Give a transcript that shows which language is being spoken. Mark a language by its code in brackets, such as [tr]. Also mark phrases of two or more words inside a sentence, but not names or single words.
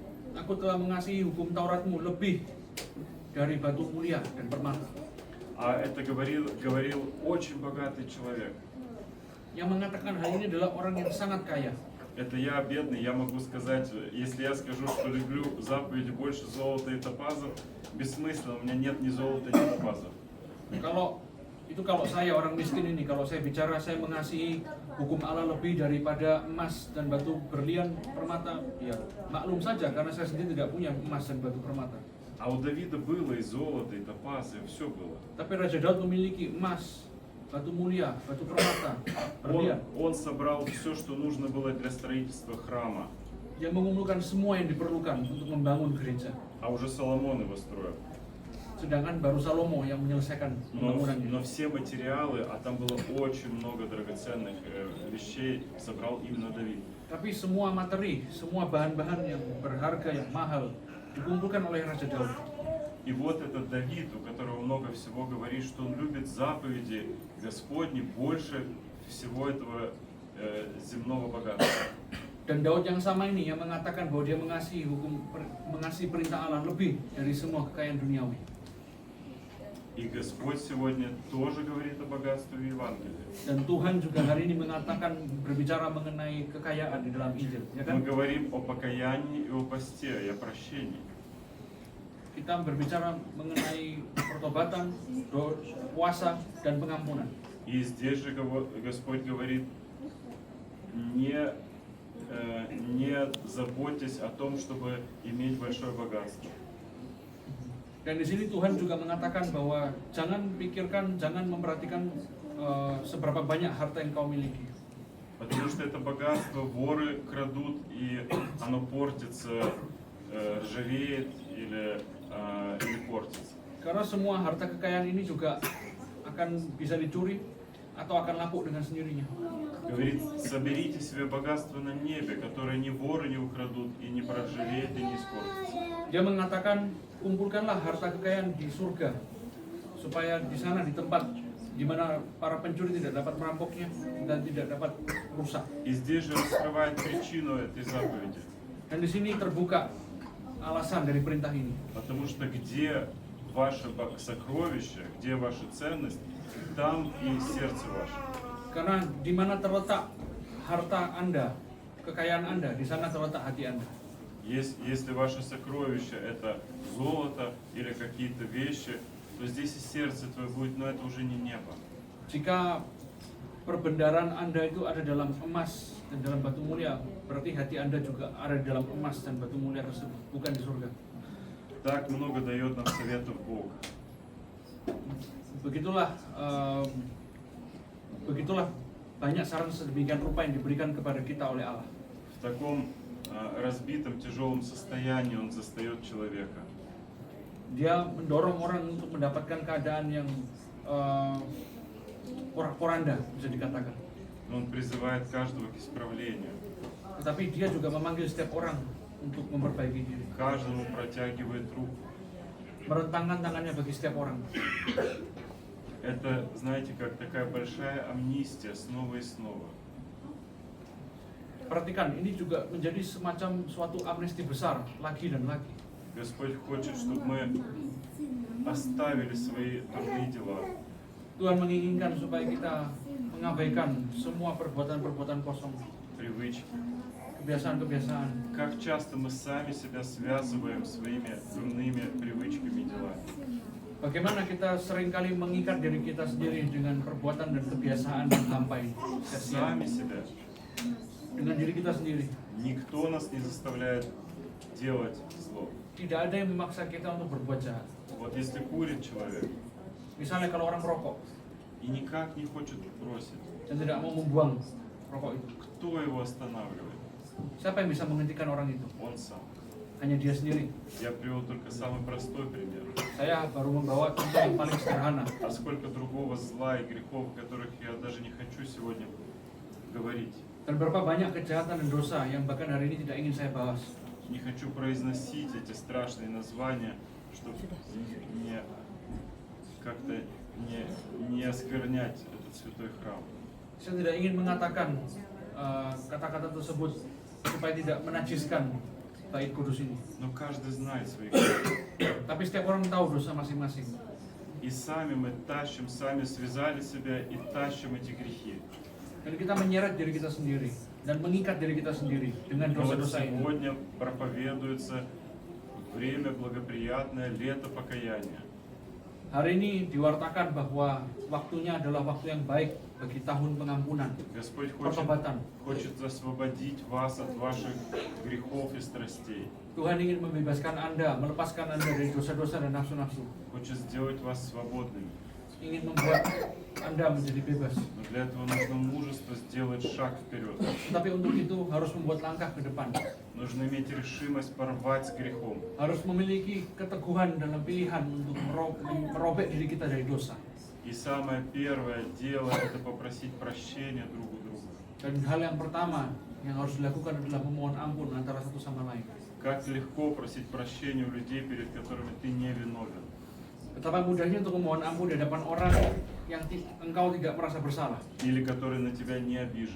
[id] Aku telah mengasihi hukum Tauratmu lebih dari batu mulia dan permata. [ru] А это говорил очень богатый человек. [id] Yang mengatakan hal ini adalah orang yang sangat kaya. [ru] Это я бедный, я могу сказать, если я скажу, что люблю заповеди больше золота и топазов, бессмысленно, у меня нет ни золота, ни топазов. [id] Kalau saya orang miskin ini, kalau saya bicara saya mengasihi hukum Allah lebih daripada emas dan batu berlian permata, ya maklum saja karena saya sendiri tidak punya emas dan batu permata. [ru] А у Давида было и золото, и топазы, и все было. [id] Tapi Raja Daud memiliki emas, batu mulia, batu permata, berlian. [ru] Он собрал все, что нужно было для строительства храма. [id] Yang mengumpulkan semua yang diperlukan untuk membangun gereja. [ru] А уже Соломон его строил. [id] Sedangkan baru Salomo yang menyelesaikan pembangunannya. [ru] Но все материалы, а там было очень много драгоценных вещей, собрал именно Давид. [id] Tapi semua materi, semua bahan-bahan yang berharga, yang mahal dikumpulkan oleh Raja Daud. [ru] И вот этот Давид, у которого много всего, говорит, что он любит заповеди Господни больше всего этого земного богатства. [id] Dan Daud yang sama ini yang mengatakan bahwa dia mengasihi perintah Allah lebih dari semua kekayaan duniawi. [ru] И Господь сегодня тоже говорит о богатстве в Евангелии. [id] Dan Tuhan juga hari ini mengatakan, berbicara mengenai kekayaan di dalam Injil, ya kan? [ru] Мы говорим о покаянии и о посте, и о прощении. [id] Kita berbicara mengenai pertobatan, puasa, dan pengampunan. [ru] И здесь же Господь говорит, не заботьтесь о том, чтобы иметь большое богатство. [id] Dan di sini Tuhan juga mengatakan bahwa jangan memperhatikan seberapa banyak harta yang kau miliki. [ru] Потому что это богатство воры крадут, и оно портится, ржавеет или портится. [id] Karena semua harta kekayaan ini juga akan bisa dicuri atau akan lapuk dengan sendirinya. [ru] Говорит, соберите себе богатство на небе, которое ни воры не украдут, и не проржавеет, и не испортится. [id] Dia mengatakan, kumpulkanlah harta kekayaan di surga, supaya di sana, di tempat di mana para pencuri tidak dapat merampoknya dan tidak dapat rusak. [ru] И здесь же раскрывает причину этой заповеди. [id] Dan di sini terbuka alasan dari perintah ini. [ru] Потому что где ваше сокровище, где ваша ценность, там и сердце ваше. [id] Karena di mana terletak harta Anda, kekayaan Anda, di sana terletak hati Anda. [ru] Если ваше сокровище это золото или какие-то вещи, то здесь и сердце твое будет, но это уже не небо. [id] Jika perbendaharaan Anda itu ada dalam emas dan dalam batu mulia, berarti hati Anda juga ada di dalam emas dan batu mulia tersebut, bukan di surga. [ru] Так много дает нам советов Бог. [id] Begitulah banyak saran sedemikian rupa yang diberikan kepada kita oleh Allah. [ru] В таком разбитом, тяжелом состоянии он застает человека. [id] Dia mendorong orang untuk mendapatkan keadaan yang porak-poranda, bisa dikatakan. [ru] Он призывает каждого к исправлению. [id] Tetapi dia juga memanggil setiap orang untuk memperbaiki diri. [ru] Каждому протягивает руку. [id] Merentangkan tangannya bagi setiap orang. [ru] Это, знаете, как такая большая амнистия снова и снова. [id] Perhatikan, ini juga menjadi semacam suatu amnesti besar, lagi dan lagi. [ru] Господь хочет, чтобы мы оставили свои дурные дела. [id] Tuhan menginginkan supaya kita mengabaikan semua perbuatan-perbuatan kosong, [ru] Привычки. [id] kebiasaan-kebiasaan. [ru] Как часто мы сами себя связываем своими дурными привычками и делами. [id] Bagaimana kita seringkali mengikat diri kita sendiri dengan perbuatan dan kebiasaan yang hampa ini. [ru] Сами себя. [id] Dengan diri kita sendiri. [ru] Никто нас не заставляет делать зло. [id] Tidak ada yang memaksa kita untuk berbuat jahat. [ru] Вот если курит человек [id] Misalnya kalau orang merokok [ru] и никак не хочет бросить, [id] dan tidak mau membuang rokok itu, [ru] кто его останавливает? [id] siapa yang bisa menghentikan orang itu? [ru] Он сам. [id] hanya dia sendiri. [ru] Я привел только самый простой пример. [id] Saya baru membawa contoh yang paling sederhana. [ru] А сколько другого зла и грехов, о которых я даже не хочу сегодня говорить. [id] Dan berapa banyak kejahatan dan dosa yang bahkan hari ini tidak ingin saya bahas. [ru] Не хочу произносить эти страшные названия, чтобы не как-то не осквернять этот святой храм. [id] Saya tidak ingin mengatakan kata-kata tersebut supaya tidak menajiskan bait kudus ini. [ru] Но каждый знает свои грехи. [id] Tapi setiap orang tahu dosa masing-masing. [ru] И сами мы тащим, сами связали себя и тащим эти грехи. [id] Dan kita menyeret diri kita sendiri dan mengikat diri kita sendiri dengan [ru] Но вот [id] dosa-dosa ini. [ru] сегодня проповедуется время благоприятное, лето покаяния. [id] Hari ini diwartakan bahwa waktunya adalah waktu yang baik bagi tahun pengampunan, [ru] Господь хочет [id] pertobatan. [ru] освободить вас от ваших грехов и страстей. [id] Tuhan ingin membebaskan Anda, melepaskan Anda dari dosa-dosa dan nafsu-nafsu. [ru] Хочет сделать вас свободными. [id] Ingin membuat Anda menjadi bebas. [ru] Но для этого нужно мужество сделать шаг вперед. [id] Tetapi untuk itu harus membuat langkah ke depan. [ru] Нужно иметь решимость порвать с грехом. [id] Harus memiliki keteguhan dalam pilihan untuk merobek diri kita dari dosa. [ru] И самое первое дело – это попросить прощения друг у друга. [id] Dan hal yang pertama yang harus dilakukan adalah memohon ampun antara satu sama lain. [ru] Как легко просить прощения у людей, перед которыми ты не виновен. [id] Betapa mudahnya untuk memohon ampun di hadapan orang yang engkau tidak merasa bersalah, [ru] Или которые на тебя не обижены.